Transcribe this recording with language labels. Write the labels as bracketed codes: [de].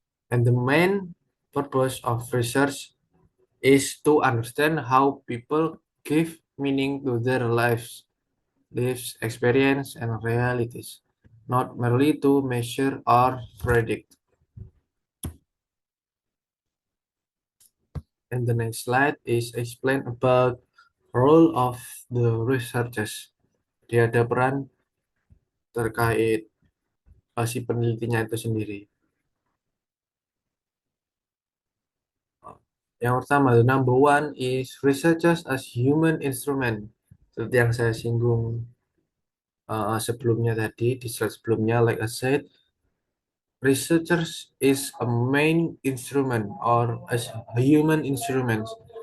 [en] And the main purpose of research is to understand how people give meaning to their lives, experience, and realities, not merely to measure or predict. And the next slide is explain about role of the researchers. [id] Dia ada peran terkait si penelitinya itu sendiri. Yang pertama, [en] the number one is researchers as human instrument. [id] Seperti yang saya singgung sebelumnya tadi, di slide sebelumnya, [en] like I said, researchers is a main instrument or as human instruments.